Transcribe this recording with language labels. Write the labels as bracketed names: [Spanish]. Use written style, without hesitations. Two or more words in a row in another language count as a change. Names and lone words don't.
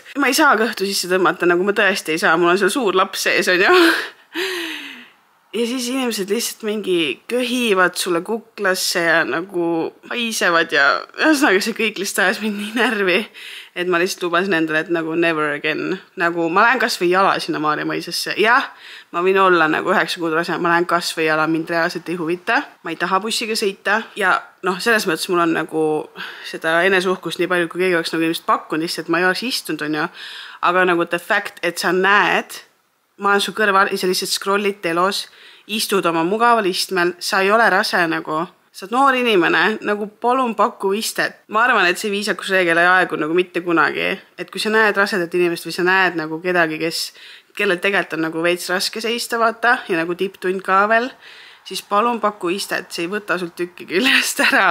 [Estonian] Ma ei saa kõhtu sisse tõmmata, nagu ma tõesti ei saa. Mul on seal suur laps sees, on ju. Ja siis inimesed lihtsalt mingi köhivad sulle kuklasse ja nagu haisevad ja ühesõnaga see kõik lihtsalt ajas mind nii närvi, et ma lihtsalt lubasin endale, et nagu [English] never again. [Estonian] Nagu ma lähen kas või jala sinna Maarjamõisasse. Jah, ma võin olla nagu 9 kuud rase, ma lähen kas või jala, mind reaalselt ei huvita. Ma ei taha bussiga sõita ja selles mõttes mul on nagu seda enesuhkust nii palju, kui keegi oleks nagu inimest pakkunud lihtsalt, ma ei oleks istunud, on ju. Aga nagu [English] the fact, [Estonian] et sa näed, ma olen su kõrval ja sa lihtsalt scrollid telos, istud oma mugaval istmel, sa ei ole rase nagu, sa oled noor inimene, nagu palun paku istet. Ma arvan, et see viisakusreegel ei aegu nagu mitte kunagi, et kui sa näed rasedat inimest või sa näed nagu kedagi, kellel tegelikult on nagu veits raske seista vaata ja nagu tipptund ka veel, siis palun paku istet, see ei võta sul tükki küljest ära.